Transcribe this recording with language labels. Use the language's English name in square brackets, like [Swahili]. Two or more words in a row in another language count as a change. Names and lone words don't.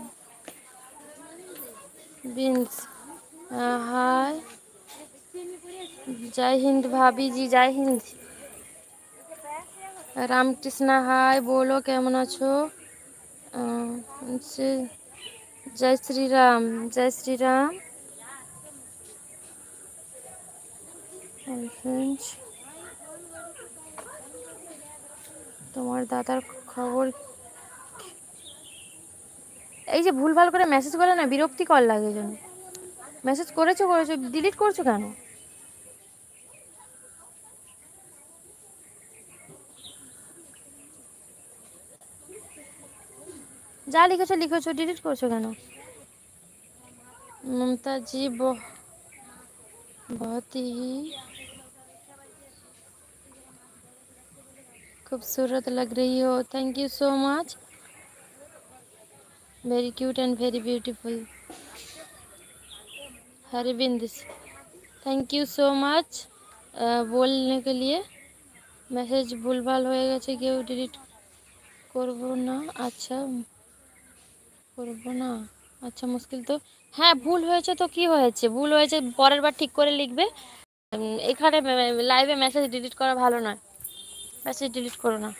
[Hindi] बिन्स हाय जय हिंद भाभी जी, जय हिंद। रामकृष्णा हाय, बोलो [Bangla] কেমন আছো? [Hindi] जय श्री राम, जय श्री राम। [Bangla] তোমার দাদার খবর? এই যে ভুলভাল করে মেসেজ করে না, বিরক্তিকর লাগে যেন। মেসেজ করেছো ডিলিট করছো কেন? যা লিখেছো লিখেছো, ডিলিট করছো কেন? [Hindi] ममता जी बहुत ही खूबसूरत लग रही हो। [English] Thank you so much, very cute and very beautiful. [Hindi] हरविंद, [English] thank you so much [Hindi] बोलने के लिए। [Bangla] মেসেজ ভুলভাল হয়ে গেছে, কেউ ডিলিট করবো না। আচ্ছা করবো না, আচ্ছা মুশকিল তো। হ্যাঁ ভুল হয়েছে তো কি হয়েছে, ভুল হয়েছে পরের বার ঠিক করে লিখবে। এখানে লাইভে [English] message delete [Bangla] করা ভালো নয়, [English] message delete [Bangla] করো না।